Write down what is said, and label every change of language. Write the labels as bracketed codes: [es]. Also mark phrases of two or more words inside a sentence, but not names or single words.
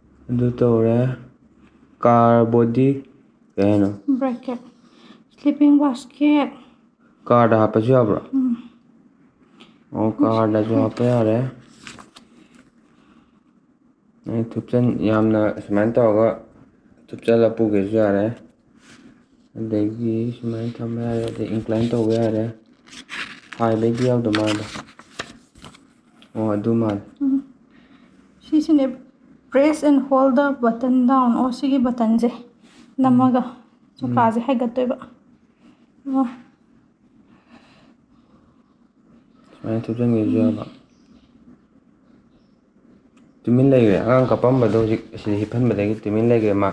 [mni] ꯑꯗꯨ ꯇꯧꯔꯦ. ꯀꯥꯔ ꯕꯣꯗꯤ ꯀꯩ ꯍꯥꯏꯅꯣ? [en] Bracket. Sleeping basket. [mni] ꯀꯥꯔꯗ ꯍꯥꯞꯄꯁꯨ ꯌꯥꯕ꯭ꯔꯣ? ꯑꯣ ꯀꯥꯔꯗꯁꯨ ꯍꯥꯞꯄ ꯌꯥꯔꯦ. ꯌꯥꯝꯅ ꯁꯨꯃꯥꯏꯅ ꯇꯧꯔꯒ ꯊꯨꯞꯆꯜꯂ ꯄꯨꯒꯦꯁꯨ ꯌꯥꯔꯦ. ꯑꯗꯒꯤ ꯁꯨꯃꯥꯏꯅ ꯊꯝꯕ ꯌꯥꯔꯦ. ꯑꯗꯩ ꯏꯟꯀ꯭ꯂꯥꯏꯟ ꯇꯧꯕ ꯌꯥꯔꯦ. ꯍꯥꯏꯕꯩꯗꯤ ꯌꯥꯎꯗ ꯃꯥꯜꯂꯦ. ꯑꯣ ꯑꯗꯨ ꯃꯥꯜꯂꯦ. [en] ꯁꯤꯁꯤꯅꯦ press and hold the button down. [mni] ꯑꯣ ꯁꯤꯒꯤ ꯕꯇꯟꯁꯦ ꯅꯝꯃꯒ ꯁꯣꯐꯥꯁꯦ ꯍꯥꯏꯒꯠꯇꯣꯏꯕ. ꯑꯣ ꯁꯨꯃꯥꯏꯅ ꯊꯨꯞꯆꯟꯒꯦꯁꯨ ꯌꯥꯕ. ꯇꯨꯃꯤꯟ ꯂꯩꯈ꯭ꯔꯦ. ꯑꯉꯥꯡ ꯀꯞꯄꯝꯕꯗꯣ ꯍꯧꯖꯤꯛ ꯑꯁꯤꯗ ꯍꯤꯞꯍꯟꯕꯗꯒꯤ ꯇꯨꯃꯤꯟ ꯂꯩꯈ꯭ꯔꯦ ꯃꯥ.